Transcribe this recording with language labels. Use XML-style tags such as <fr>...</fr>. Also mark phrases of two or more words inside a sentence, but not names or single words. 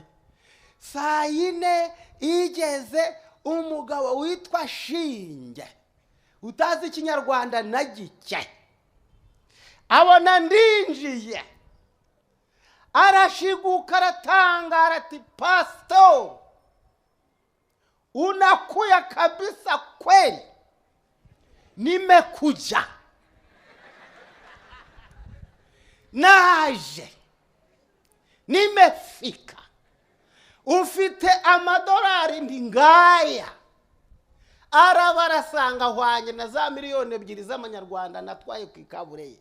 <rw>Saa 4 igeze, umugabo witwa Shinge utazi ikinyarwanda na gike abona ndinjiye, arashiguka aratangara ati, pastor</rw> <sw>unakuya kabisa kweli, nimekuja,</sw> <rw>naje, nimefika, ufite amadolari ndi ngaya. Arabarasanga hwanye na za miliyoni 2 z'amanyarwanda natwaye ku ikabure ye.</rw>